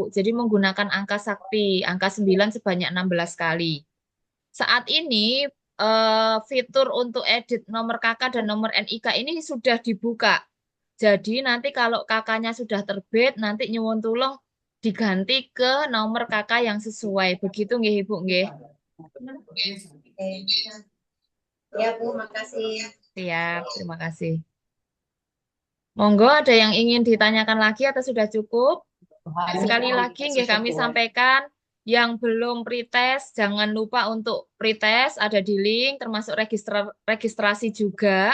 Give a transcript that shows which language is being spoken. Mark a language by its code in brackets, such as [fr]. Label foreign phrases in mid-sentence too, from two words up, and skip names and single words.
[id] Jadi menggunakan angka sakti, angka 9 sebanyak 16 kali. Saat ini fitur untuk edit nomor kakak dan nomor NIK ini sudah dibuka. Jadi nanti kalau kakaknya sudah terbit, nanti [jv] nyuwun tulung [id] diganti ke nomor kakak yang sesuai. Begitu nggih Ibu nggih? Ya Bu, makasih. Siap, terima kasih. Monggo ada yang ingin ditanyakan lagi atau sudah cukup? Sekali lagi nggih kami sampaikan yang belum pretest jangan lupa untuk pretest ada di link termasuk registrasi juga.